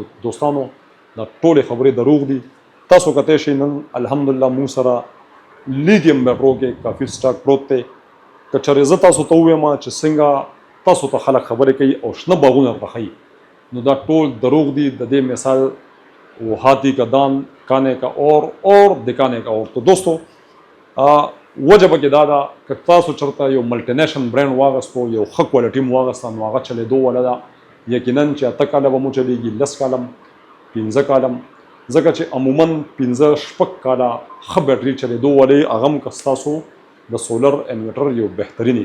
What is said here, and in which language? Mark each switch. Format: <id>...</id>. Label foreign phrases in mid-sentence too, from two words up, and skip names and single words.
<ps>دوستانو دا ټولې خبرې دروغ دي. تاسو کتلی شئ نن الحمدلله مونږ سره لیتیم بیټرو کې کافي سټاک پروت دی. که چېرې زه تاسو ته ووایم چې څنګه تاسو ته خلک خبرې کوي او شنه باغونه درته ښیي، نو دا ټول دروغ دي. د دې مثال</ps> <ur>وہ ہاتھی کا دان کھانے کا اور دکھانے کا اور. تو دوستوں</ur> <ps>وجه پکې دا ده که تاسو چېرته یو ملټینیشن برانډ واغستو، یو ښه کوالټي مو واغسته، نو هغه چلېدو والا ده. یقینا چې 8 کاله به مو چلېږي، 10 کاله 15 کاله، ځکه چې عموما 15-16 کاله ښه بیټري چلېدو والی هغه هم که ستاسو د سولر انورټر یو بهترینی.</ps>